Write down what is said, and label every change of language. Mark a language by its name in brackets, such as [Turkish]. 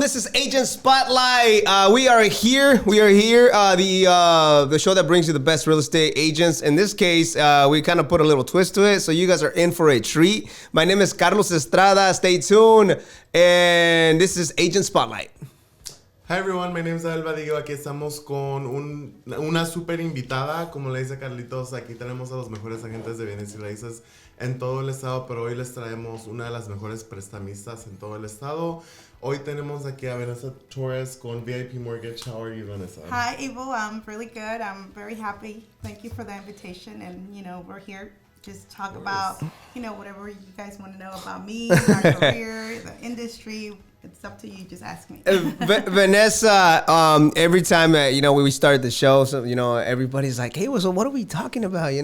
[English] This is Agent Spotlight. We are here. The show that brings you the best real estate agents. In this case, we kind of put a little twist to it, so you guys are in for a treat. My name is Carlos Estrada. Stay tuned. And this is Agent Spotlight. Hi everyone, my name is Abel, Badillo. [Spanish] Aquí estamos con una super invitada, como le dice Carlitos. Aquí tenemos a los mejores agentes de bienes y raíces en todo el estado, pero hoy les traemos una de las mejores prestamistas en todo el estado. Hoy tenemos aquí a Vanessa Torres con VIP Mortgage. [English] How are you, Vanessa? Hi, Abel. I'm really good. I'm very happy. Thank you for the invitation. And, we're here just talk about, whatever you guys want to know about me, my career, the industry. It's up to you. Just ask me. Vanessa, every time we start the show, so everybody's like, "Hey, so what are we talking about?"